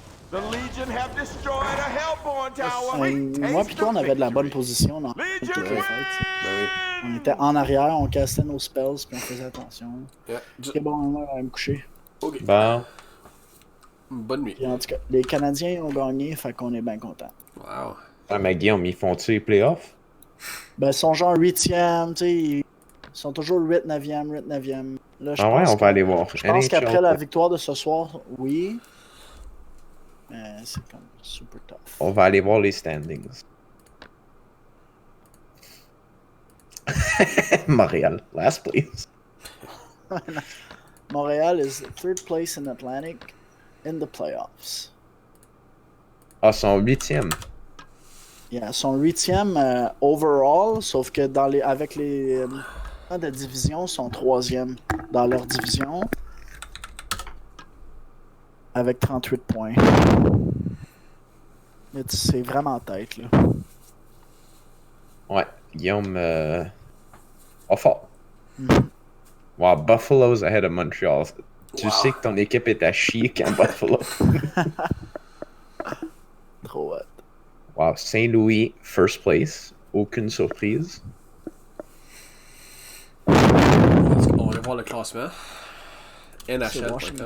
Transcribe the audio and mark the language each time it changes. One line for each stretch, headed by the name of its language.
English: The Legion have destroyed a Hellborn tower.
French: Moi pis toi, on avait de la bonne position dans toutes les fights. On était en arrière, on cassait nos spells puis on faisait attention.
English: Yeah.
French: Ok, bon, on va me coucher. Ok. Bon. Bonne nuit. Puis en tout cas, les Canadiens ont gagné, fait qu'on est bien contents. Wow. Ah, mais Guillaume, ils font-tu les playoffs? Ben, ils sont genre 8e, tu sais. Ils sont toujours 8, 9e, 8, 9e. Là, Ah ouais, on va aller voir. Je pense NHL, qu'après la victoire de ce soir, oui. Mais c'est comme super tough. On va aller voir les standings.
English: Montréal, last place. Montréal is 3rd place in Atlantic in the playoffs.
French: Ah, son 8e. Yeah, son 8e overall, sauf que avec les de division, sont 3e dans leur division. Avec 38 points. Mais c'est vraiment tête, là. Ouais, Guillaume. Oh, fort.
English: Wow, Buffalo's ahead of Montreal.
French: Tu sais que ton équipe est à chier quand Buffalo. Trop hot. Wow, Saint-Louis,
English: first place.
French: Aucune surprise. On va voir le classement. NHL.